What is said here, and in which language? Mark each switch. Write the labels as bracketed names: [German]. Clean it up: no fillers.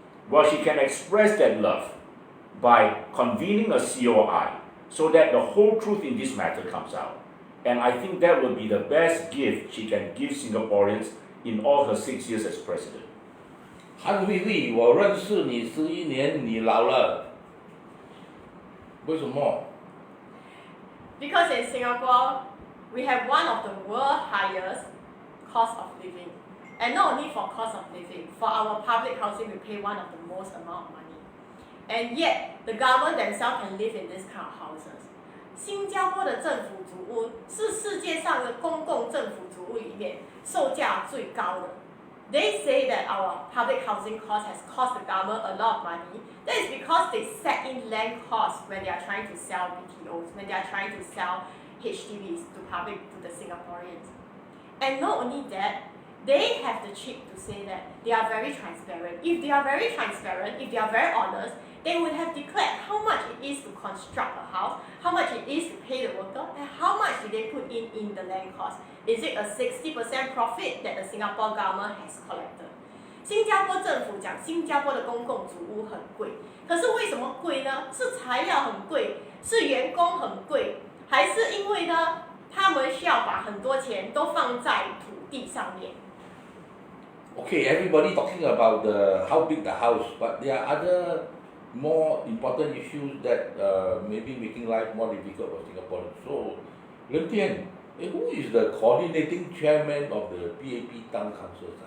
[English] Well, she can express that love by convening a COI so that the whole truth in this matter comes out. And I think that will be the best gift she can give Singaporeans in all her 6 years as president. [Chinese] 韩慧慧，我认识你11年，你老了，为什么？ [English] Because in Singapore, we have one of the world's highest cost of living. And not only for cost of living, for our public housing, we pay one of the most amount of money. And yet, the government themselves can live in this kind of houses. [Chinese] 新加坡的政府组屋是世界上的公共政府组屋里面售价最高的。 [English] They say that our public housing cost has cost the government a lot of money. That is because they set in land costs when they are trying to sell BTOs, when they are trying to sell HDBs to the Singaporeans. And not only that, they have the cheek to say that they are very transparent. If they are very transparent, if they are very honest, they would have declared how much it is to construct a house, how much it is to pay the worker, and how much did they put in the land cost. Is it a 60% profit that the Singapore government has collected? [Chinese] 新加坡政府讲新加坡的公共组屋很贵，可是为什么贵呢？是材料很贵，是员工很贵，还是因为呢，他们需要把很多钱都放在土地上面？ [English] Okay, everybody talking about how big the house, but there are other more important issues that maybe making life more difficult for Singaporeans. So, Lim Tian, who is the coordinating chairman of the PAP Town Council?